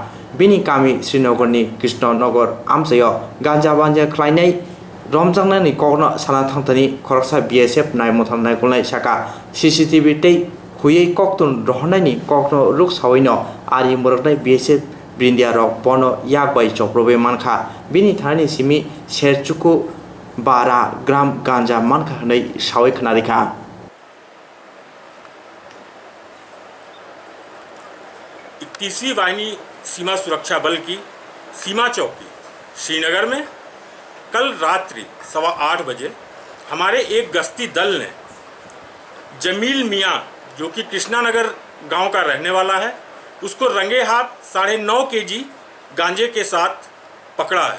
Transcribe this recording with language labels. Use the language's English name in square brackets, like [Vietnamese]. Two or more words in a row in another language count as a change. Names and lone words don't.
[Kok Borok] Bini kami Srinagarni Krishnanagar amsayo ganja banja klainai romjangnani kokno sana thangtani khoroksa BSF naimotham naikolnai saka CCTV tei huyei koktun rohnaini kokno ruk sawino ari muroknai BSF brindia rok pono yakbai choprobe mankha bini thani simi serchuku 12 gram ganja mankha nei sawai khnarikha [Hindi] तीसरी वाहिनी सीमा सुरक्षा बल की सीमा चौकी श्रीनगर में कल रात्रि 8:15 बजे हमारे एक गश्ती दल ने जमील मियाँ जो कि कृष्णानगर गांव का रहने वाला है उसको रंगे हाथ 9.5 kg गांजे के साथ पकड़ा है।